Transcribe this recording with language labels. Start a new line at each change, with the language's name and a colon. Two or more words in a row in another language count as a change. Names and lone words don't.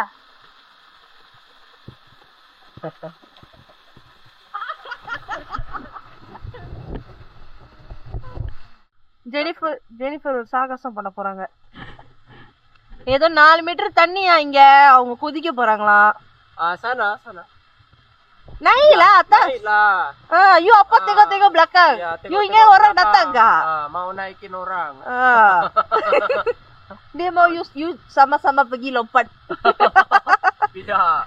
Tamil: ஜெனிஃபர் ஒரு சாகசம் பண்ண போறாங்க. ஏதோ 4 மீட்டர் தண்ணியா இங்க, அவங்க குதிக்க போறாங்களாம்.
Malay: Sana, sana. Naik lah atas. Naik lah. You apa tengok-tengok belakang? Ya, tengok, You ingat orang datang enggak? Mau naikin orang. Dia mau you sama-sama pergi lompat. Tidak.